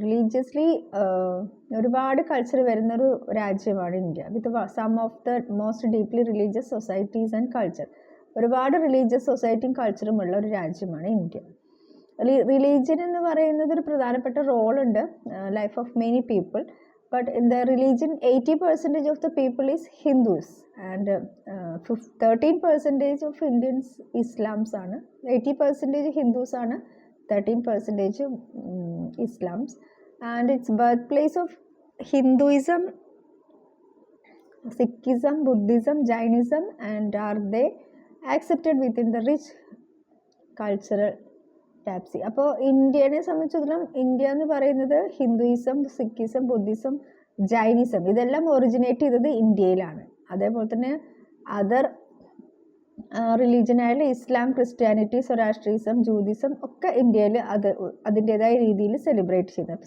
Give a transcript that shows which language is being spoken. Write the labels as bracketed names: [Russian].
[Malayalam] Religiously ഒരുപാട് culture വരുന്നൊരു രാജ്യമാണ് India, [English] With some of the most deeply religious societies and culture. [Malayalam] ഒരുപാട് religious സൊസൈറ്റിയും കൾച്ചറും ഉള്ള ഒരു രാജ്യമാണ് ഇന്ത്യ. റിലീജിയൻ എന്ന് പറയുന്നത് ഒരു പ്രധാനപ്പെട്ട റോളുണ്ട് life of many people. [English] But in the religion, 80% of the people is Hindus, and 13% of Indians Islams ആണ്. 80% Hindus ആണ്, 13% Islams, and it's birthplace of Hinduism, Sikhism, Buddhism, Jainism, and are they accepted within the rich cultural tapestry. [Malayalam] അപ്പോൾ ഇന്ത്യനെ സംബന്ധിച്ചിടത്തോളം India എന്ന് പറയുന്നത് Hinduism, Sikhism, Buddhism, Jainism ഇതെല്ലാം originate ചെയ്തത് ഇന്ത്യയിലാണ്. അതേപോലെ തന്നെ അതർ റിലീജിയനായാലും ഇസ്ലാം, ക്രിസ്ത്യാനിറ്റി, സൊറാഷ്ട്രിസം, ജൂതിസം ഒക്കെ ഇന്ത്യയിൽ അതിൻ്റേതായ രീതിയിൽ സെലിബ്രേറ്റ് ചെയ്യുന്നത്.